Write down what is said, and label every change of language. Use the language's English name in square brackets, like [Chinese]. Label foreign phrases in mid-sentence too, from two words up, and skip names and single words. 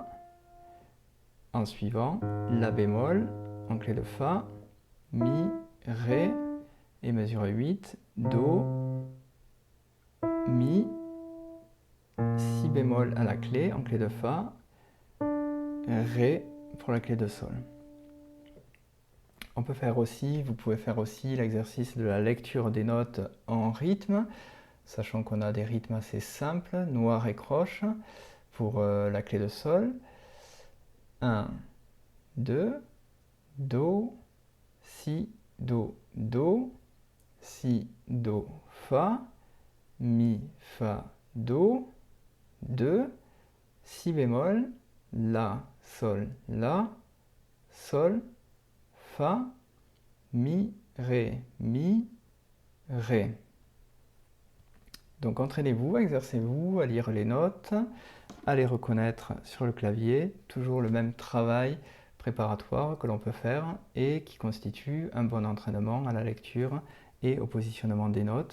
[French] En suivant, La bémol, en clé de Fa, Mi, Ré, et mesure 8, Do, Mi, Si bémol à la clé, en clé de Fa, Ré pour la clé de Sol. Vous pouvez faire aussi l'exercice de la lecture des notes en rythme, sachant qu'on a des rythmes assez simples, noir et croche, pour la clé de Sol. 1, 2, Do, Si, Do, Do, Si, Do, Fa, Mi, Fa, Do, 2, Si bémol, La, Sol, La, Sol, Fa, Mi, Ré, Mi, Ré. Donc entraînez-vous, exercez-vous à lire les notes, à les reconnaître sur le clavier, toujours le même travail préparatoire que l'on peut faire et qui constitue un bon entraînement à la lecture et au positionnement des notes.